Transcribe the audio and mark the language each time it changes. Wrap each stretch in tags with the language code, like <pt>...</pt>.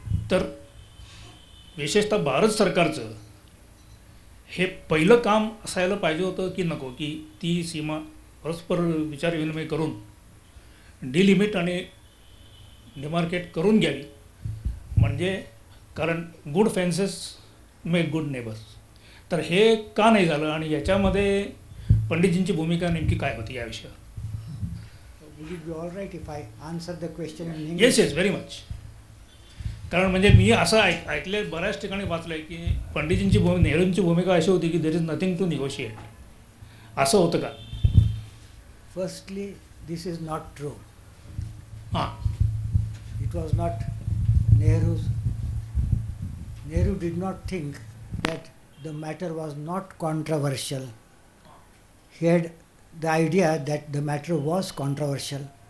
<mr>तर विशेषतः भारत सरकारचं हे पहिलं काम असायला पाहिजे होतं की नको की ती सीमा परस्पर विचारविनिमय करून डिलिमिट आणि डिमार्केट करून घ्यावी. म्हणजे कारण</mr> <en>Good fences make good neighbours.</en> <mr>तर हे का नाही झालं आणि याच्यामध्ये पंडितजींची भूमिका नेमकी काय होती या विषयावर?</mr> <en>Would it be all right if I answer the question in English? Yes yes very much.</en> <mr>कारण म्हणजे मी असं ऐकले बऱ्याच ठिकाणी वाचलं आहे की पंडितजींची नेहरूंची भूमिका अशी होती की</mr> <en>There is nothing to negotiate.</en> <mr>असं होतं का?</mr> <en>Firstly, this is not true. हां It was not Nehru's. Nehru did not think that the matter was not controversial. He had the idea that the matter was controversial.</en>